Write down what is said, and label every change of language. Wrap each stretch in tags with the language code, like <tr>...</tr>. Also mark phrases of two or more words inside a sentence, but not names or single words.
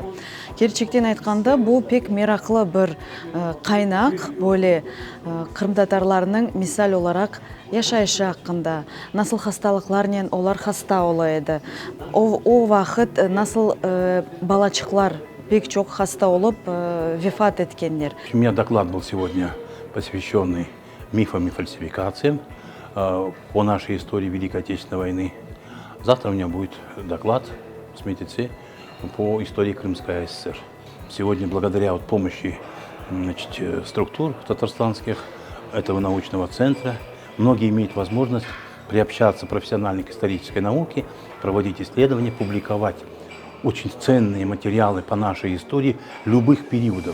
<crh>Gerçekten aytқанда bu pek meraklı bir kaynak, böyle Kırım Tatarlarının misal olarak yaşayışı hakkında, nasıl hastalıklarla onlar hasta olaydı, o vakit nasıl балачықлар пек çok hasta olup vefat etkenler.</crh> <ru>У меня доклад был сегодня посвященный мифам и фальсификациям по нашей истории Великой Отечественной войны. Завтра у меня будет доклад с МЕТИЦ по истории Крымской АССР. Сегодня благодаря помощи структур татарстанских этого научного центра многие имеют возможность приобщаться профессионально к исторической науке, проводить исследования, публиковать очень ценные материалы по нашей истории любых периодов.</ru>